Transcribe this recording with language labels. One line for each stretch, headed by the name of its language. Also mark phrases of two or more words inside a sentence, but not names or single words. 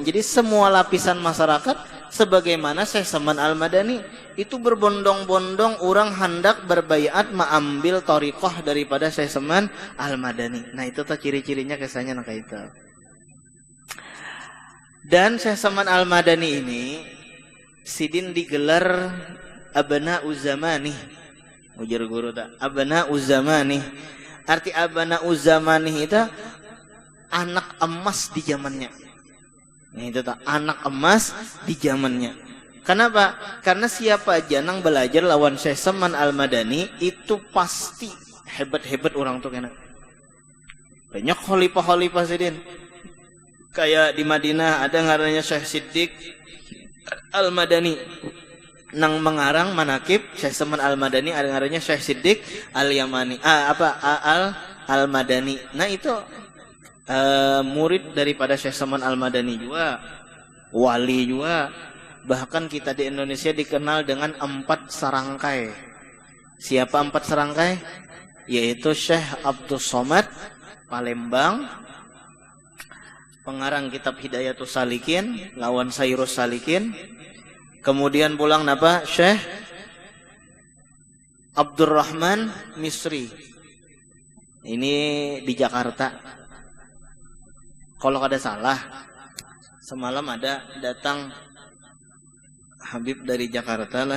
Indonesian: Jadi semua lapisan masyarakat, sebagaimana Syekh Saman Al-Madani itu berbondong-bondong orang hendak berbaiat mengambil thariqah daripada Syekh Saman Al-Madani.
Banjar: Nah itu tuh ciri-cirinya kisahnya kayak itu.
Indonesian: Dan Syekh Saman Al-Madani ini Sidin digelar Abna'uz Zamani.
Banjar: Ujar guru tak? Abna'uz Zamani. Arti Abna'uz Zamani itu anak emas di zamannya. Nah itu tak, anak emas di zamannya. Kenapa? Karena siapa aja yang belajar lawan Syekh Saman Al-Madani itu pasti hebat-hebat orang tuh kena. Banyak khalifah-khalifah Sidin. Kayak di Madinah ada ngarannya Syekh Siddiq Al-Madani. Nang mengarang manakib Syekh Saman Al-Madani ada ngarannya Syekh Siddiq Al-Yamani. Al-Madani.
Indonesian: Nah itu murid daripada Syekh Saman Al-Madani juga, wali juga. Bahkan kita di Indonesia dikenal dengan 4 sarangkai. Siapa 4 sarangkai? Yaitu Syekh Abdul Somad Palembang, pengarang kitab Hidayatus Salikin,
Banjar: lawan Sairus Salikin. Kemudian pulang napa? Syekh Abdurrahman Misri.
Indonesian: Ini di Jakarta. Kalau ada salah, semalam ada datang Habib dari Jakarta lah.